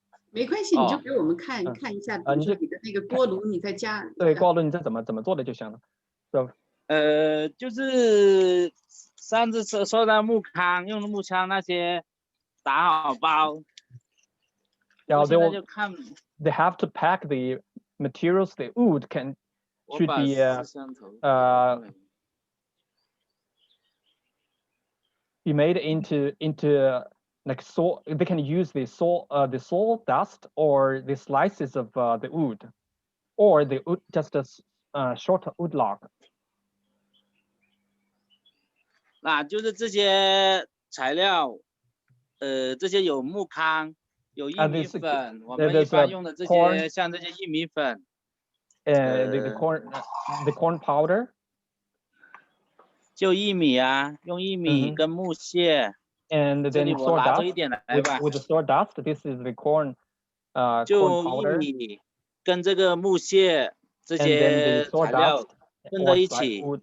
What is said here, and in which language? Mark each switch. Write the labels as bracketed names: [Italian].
[Chinese] 没关系，你就给我们看一下，比如说你的那个锅炉，你在家。对，锅炉你这怎么做的就行了。 [English] So, [Chinese] 就是上次说的木糠，用的木枪那些打好包。然后现在就看 [English] they have to pack the materials. The wood should be be made into like saw. They can use the saw dust or the slices of the wood, or the wood just a short wood log. [Chinese] 那就是这些材料，这些有木糠，有玉米粉，我们一般用的这些像这些玉米粉。 [English] the corn powder. [Chinese] 就玉米啊，用玉米跟木屑。 [English] And then with the sawdust, this is the corn powder. [Chinese] 就玉米跟这个木屑这些材料混在一起。